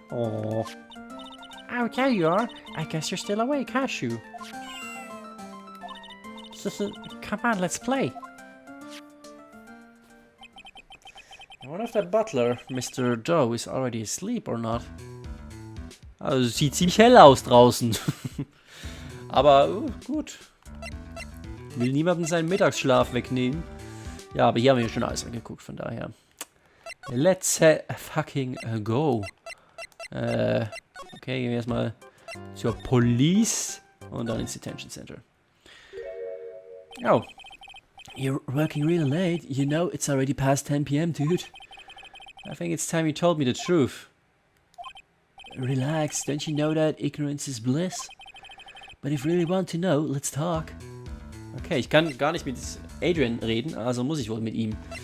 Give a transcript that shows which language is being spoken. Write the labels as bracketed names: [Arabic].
[English] Oh. Oh, there you are. I guess you're still awake, huh, Shoo? Come on, let's play. I wonder if that butler, Mr. Joe, is already asleep or not. [German] Also, es sieht ziemlich hell aus draußen. Aber gut. Will niemandem seinen Mittagsschlaf wegnehmen. Ja, aber hier haben wir schon alles angeguckt, von daher. [English] Let's fucking go. [German] Okay, gehen wir erstmal zur Police und dann ins Detention Center. [English] Oh. You're working real late. You know it's already past 10 p.m., dude. I think it's time you told me the truth. Relax, don't you know that ignorance is bliss? But if you really want to know, let's talk. [German] Okay, ich kann gar nicht mit Adrian reden, also muss ich wohl mit ihm.